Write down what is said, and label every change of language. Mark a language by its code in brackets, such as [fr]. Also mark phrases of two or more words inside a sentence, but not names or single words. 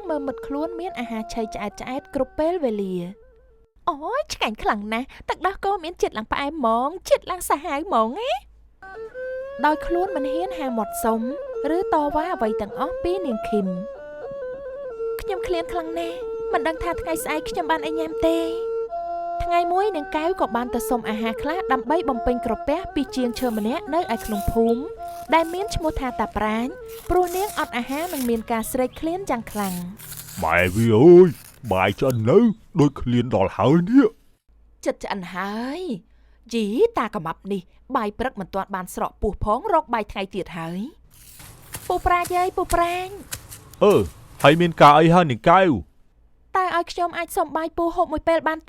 [km] មើលមិត្តខ្លួនមានអាហារឆៃឆ្អែតគ្រប់ពេលវេលាអូយឆ្ងាញ់ខ្លាំងណាស់ទឹកដោះគោមានជាតិឡើងផ្អែមហ្មងជាតិឡើងសាហាវហ្មងណាដោយខ្លួនមិនហ៊ានហាមាត់សុំឬតវ៉ាអ្វីទាំងអស់ពីនាងឃីមខ្ញុំឃ្លានខ្លាំងណាស់មិនដឹងថាថ្ងៃស្អែកខ្ញុំបានអីញ៉ាំទេថ្ងៃមួយនាងកែវក៏បានទៅសុំអាហារខ្លះដើម្បីបំពេញក្រពះពីជាងឈើម្នាក់នៅឯក្នុងភូមិដែលមានឈ្មោះថាតាប្រាញព្រោះនាងអត់អាហារនិងមានការស្រេកឃ្លានយ៉ាងខ្លាំង Mẹ vì ơi, បាយឆ្អិននៅដូចឃ្លានដល់ហើយនេះ ចិត្តឆ្អិនហើយយីតាកំបាប់នេះបាយព្រឹកមិនទាន់បានស្រកពោះផងរកបាយថ្ងៃទៀតហើយពូប្រាជ្ញអើយពូប្រាជ្ញ ហើយមានការអីហើយនាងកែវ តើឲ្យខ្ញុំអាចសុំបាយពូហូបមួយពេលបានទេ